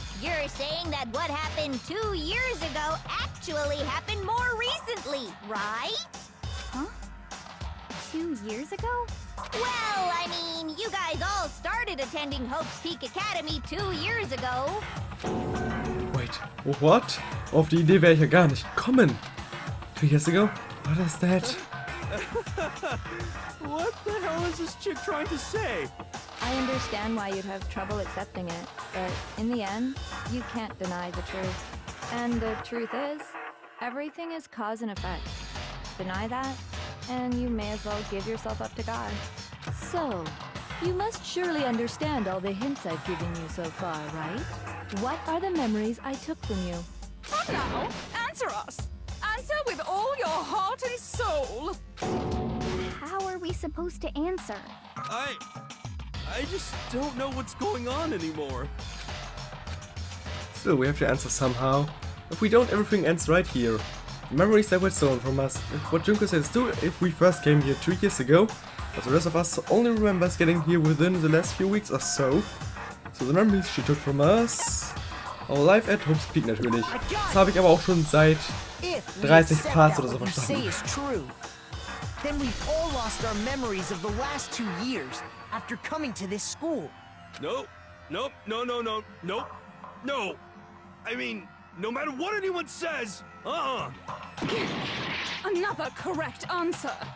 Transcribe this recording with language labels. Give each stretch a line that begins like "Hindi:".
English: You're saying that what happened 2 years ago actually happened more recently, right? Huh? 2 years ago? Well, I mean, you guys all started attending Hope's Peak Academy 2 years ago. Wait, what?
German: Auf die Idee wäre ich ja gar nicht gekommen.
English: 2 years ago? What is that? What the hell is this chick trying to say? I understand why you'd have trouble accepting it, but in the end, you can't deny the truth. And the truth is, everything is cause and effect. Deny that, and you may as well give yourself up to God. So, you must surely understand all the hints I've given you so far, right? What are the memories I took from you? Come now, answer us. Answer with all your heart and soul. How are we supposed to answer? I just don't know what's going on anymore. Still, we have to answer somehow. If we don't, everything ends right here. The memories that were stolen from us. If what Junko says do if we first came here 2 years ago, but the rest of us only remembers getting here within the last few weeks or so. So the memories she took from us. Our life at Hope's Peak
German: natürlich. Das habe ich aber auch schon seit 30 Parts oder so verstanden.
English: Then we've all lost our memories of the last 2 years after coming to this school. Nope. No. I mean, no matter what anyone says, Another correct answer.